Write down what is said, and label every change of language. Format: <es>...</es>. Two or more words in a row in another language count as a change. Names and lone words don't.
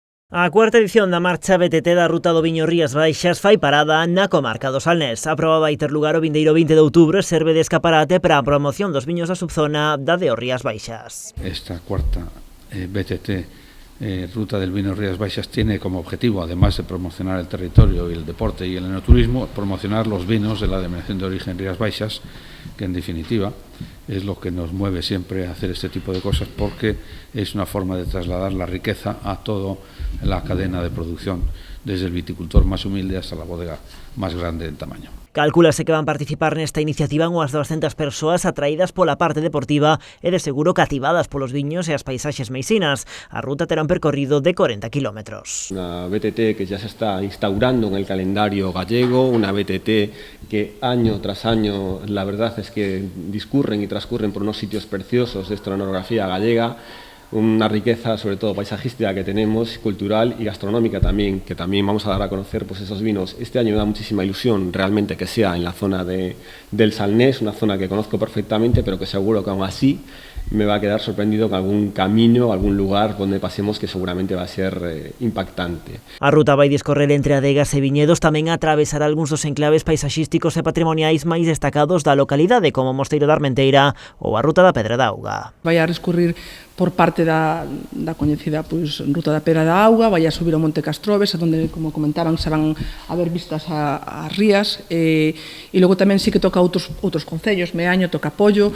<gl>A cuarta edición da marcha BTT da Ruta do Viño Rías Baixas fai parada na comarca do Salnés. A proba vai ter lugar o vindeiro 20 de outubro e serve de escaparate para a promoción dos viños da subzona da de Rías Baixas.</gl> <es>Esta cuarta BTT Ruta del Vino Rías Baixas tiene como objetivo, además de promocionar el territorio y el deporte y el enoturismo, promocionar los vinos de la denominación de origen Rías Baixas, que en definitiva es lo que nos mueve siempre a hacer este tipo de cosas, porque es una forma de trasladar la riqueza a toda la cadena de producción, desde el viticultor más humilde hasta la bodega más grande en tamaño.</es> <gl>Calcúlase que van participar nesta iniciativa unhas 200 persoas atraídas pola parte deportiva e de seguro cativadas polos viños e as paisaxes meisinas. A ruta terá un percorrido de 40 kilómetros.</gl> <es>Una BTT que ya se está instaurando en el calendario gallego, una BTT que año tras año la verdad es que discurren y transcurren por unos sitios preciosos de estonografía gallega, una riqueza sobre todo paisajística que tenemos, cultural y gastronómica también, que también vamos a dar a conocer pues esos vinos. Este año me da muchísima ilusión realmente que sea en la zona del Salnés, una zona que conozco perfectamente, pero que seguro que aún así me va a quedar sorprendido con algún camino, algún lugar donde pasemos que seguramente va a ser impactante.</es> <gl>A ruta vai discorrer entre adegas e viñedos, tamén a atravesar algúns dos enclaves paisaxísticos e patrimoniais máis destacados da localidade, como o Mosteiro da Armenteira ou a Ruta da Pedra da Auga. Vai a descurrir por parte da coñecida Ruta da Pedra da Auga, vai a subir ao Monte Castroves, onde, como comentaban, se van a ver vistas ás rías, e logo tamén sí que toca outros concellos, Meaño, toca Pollo.</gl>